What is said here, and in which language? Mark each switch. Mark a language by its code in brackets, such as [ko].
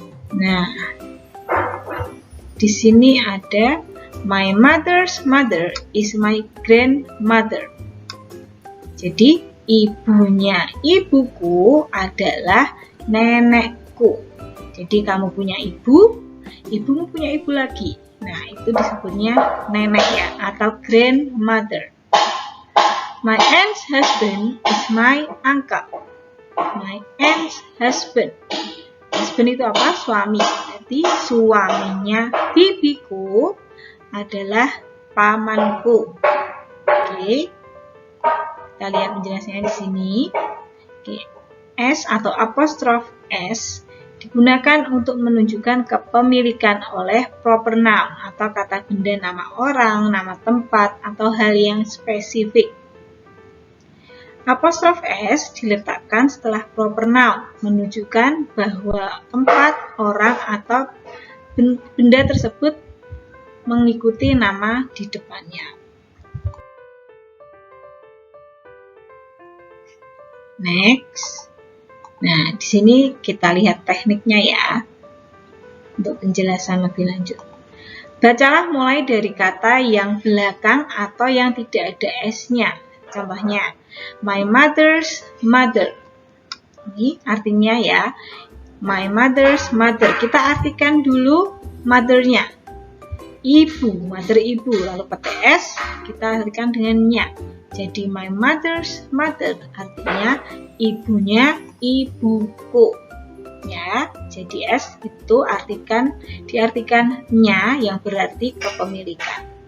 [id] Nah, di sini ada [en] my mother's mother is my grandmother. [id] Jadi, ibunya ibuku adalah nenekku. Jadi, kamu punya ibu, ibumu punya ibu lagi. Nah, itu disebutnya nenek ya, atau grandmother. [en] My aunt's husband is my uncle. My aunt's husband. Husband [id] itu apa? Suami. Jadi suaminya bibiku adalah pamanku. Oke. Kita lihat penjelasannya di sini. Oke. S atau apostrof S digunakan untuk menunjukkan kepemilikan oleh proper noun atau kata benda, nama orang, nama tempat, atau hal yang spesifik. Apostrof S diletakkan setelah proper noun, menunjukkan bahwa tempat, orang, atau benda tersebut mengikuti nama di depannya. Next. Nah, di sini kita lihat tekniknya ya, untuk penjelasan lebih lanjut. Bacalah mulai dari kata yang belakang atau yang tidak ada S-nya. Contohnya, [en] my mother's mother. [id] Ini artinya ya, [en] my mother's mother. [id] Kita artikan dulu mother-nya. Ibu, mother ibu. Lalu pakai S, kita artikan dengan nya. Jadi [en] my mother's mother [id] artinya ibunya ibuku. Ya, jadi S itu diartikan nya yang berarti kepemilikan.